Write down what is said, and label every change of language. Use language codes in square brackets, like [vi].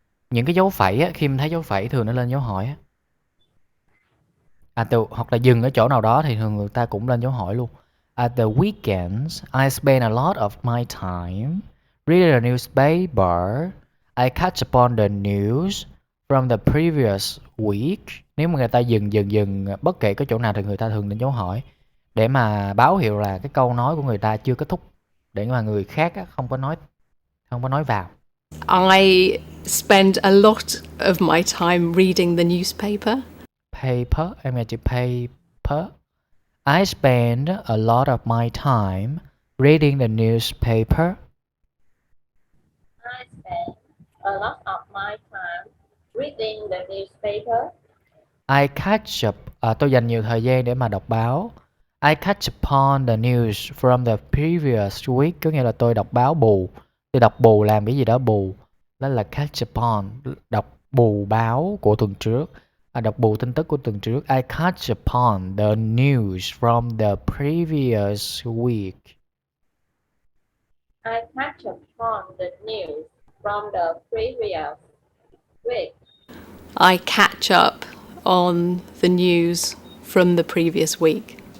[vi] Những cái dấu phẩy á, khi em thấy dấu phẩy thường nó lên dấu hỏi á. Hoặc là dừng ở chỗ nào đó thì thường người ta cũng lên dấu hỏi luôn. [en] At the weekends, I spend a lot of my time reading the newspaper. I catch upon the news from the previous week. [vi] Nếu mà người ta dừng bất kể cái chỗ nào thì người ta thường lên dấu hỏi để mà báo hiệu là cái câu nói của người ta chưa kết thúc, để mà người khác á, không có nói vào. [en] I spend a lot of my time reading the newspaper. [vi] Paper, em nghe chữ paper. [en] I spend a lot of my time reading the newspaper. I spend a lot of my time reading the newspaper. I catch up, [vi] tôi dành nhiều thời gian để mà đọc báo. [en] I catch upon the news from the previous week, [vi] có nghĩa là tôi đọc báo bù. Tôi đọc bù làm cái gì đó bù. Đó là catch upon, đọc bù báo của tuần trước. Đọc bù tin tức của tuần trước. [en] I catch upon the news from the previous week. I catch upon the news from the previous week. I catch up on the news from the previous week.